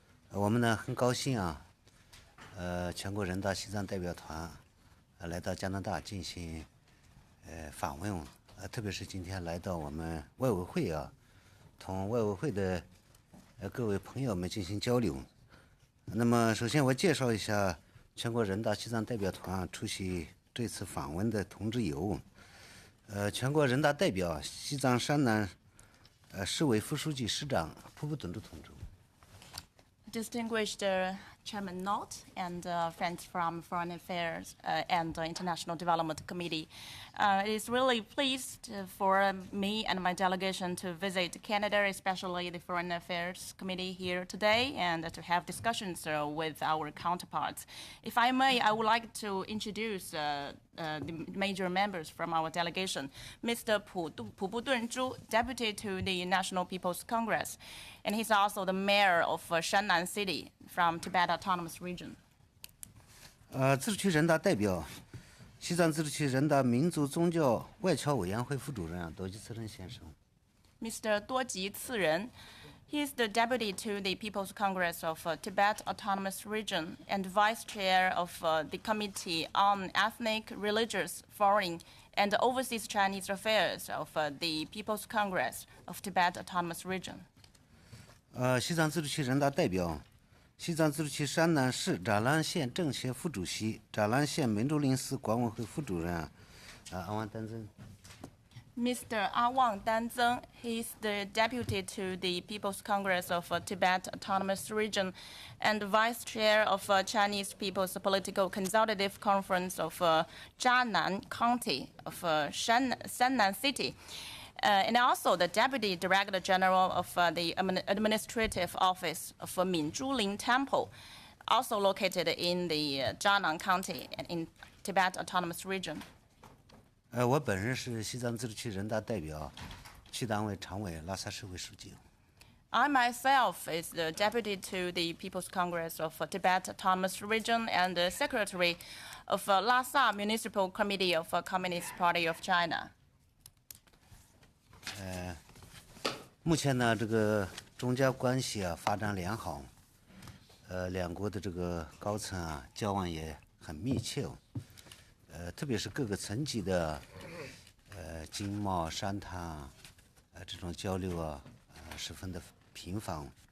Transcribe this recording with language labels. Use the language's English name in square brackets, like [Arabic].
[Chinese] 我们呢很高兴啊，全国人大西藏代表团来到加拿大进行访问，特别是今天来到我们外委会啊，同外委会的各位朋友们进行交流。那么首先我介绍一下全国人大西藏代表团出席这次访问的同志有，全国人大代表西藏山南市委副书记市长普布顿珠同志。 [English] Distinguished Chairman Knott and friends from Foreign Affairs and International Development Committee. It is really pleased for me and my delegation to visit Canada, especially the Foreign Affairs Committee here today, and to have discussions with our counterparts. If I may, I would like to introduce the major members from our delegation. Mr. Pu Budun Zhu, Deputy to the National People's Congress, and he's also the mayor of Shannan City from Tibet Autonomous Region. [Chinese] 自治区人大代表，西藏自治区人大民族宗教外侨委员会副主任多吉次仁先生。 [English] Mr. 多吉次仁, he is the deputy to the People's Congress of Tibet Autonomous Region and vice chair of the Committee on Ethnic, Religious, Foreign, and Overseas Chinese Affairs of the People's Congress of Tibet Autonomous Region. [Chinese] 西藏自治区人大代表，西藏自治区山南市扎兰县政协副主席、扎兰县民主临时管委会副主任阿旺丹增。 [English] Mr. Awang Danzeng, he is the deputy to the People's Congress of Tibet Autonomous Region and vice chair of Chinese People's Political Consultative Conference of Zhanan County of Shannan City. And also the Deputy Director General of the Administrative Office of Minzhuling Temple, also located in the Zhanan County and in Tibet Autonomous Region. [Chinese] 我本人是西藏自治区人大代表，区党委常委、拉萨市委书记。 [English] I myself is the deputy to the People's Congress of Tibet Autonomous Region and the secretary of Lhasa Municipal Committee of Communist Party of China. [Chinese] 目前呢，这个中加关系发展良好，两国的这个高层交往也很密切，特别是各个层级的经贸、商谈这种交流十分的频繁。